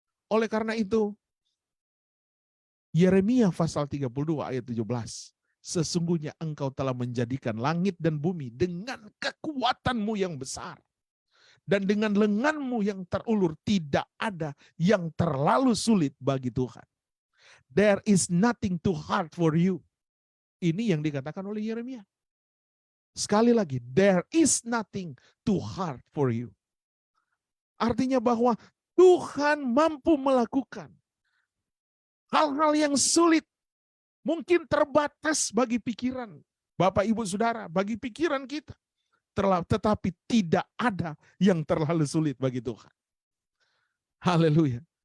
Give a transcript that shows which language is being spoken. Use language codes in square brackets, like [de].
[id] Oleh karena itu, Yeremia pasal 32 ayat 17. Sesungguhnya engkau telah menjadikan langit dan bumi dengan kekuatanmu yang besar. Dan dengan lenganmu yang terulur tidak ada yang terlalu sulit bagi Tuhan. [en] There is nothing too hard for you. [id] Ini yang dikatakan oleh Yeremia. [en] Sekali lagi, there is nothing too hard for you. [id] Artinya bahwa Tuhan mampu melakukan hal-hal yang sulit. Mungkin terbatas bagi pikiran Bapak Ibu Saudara, bagi pikiran kita. Tetapi tidak ada yang terlalu sulit bagi Tuhan. Haleluya.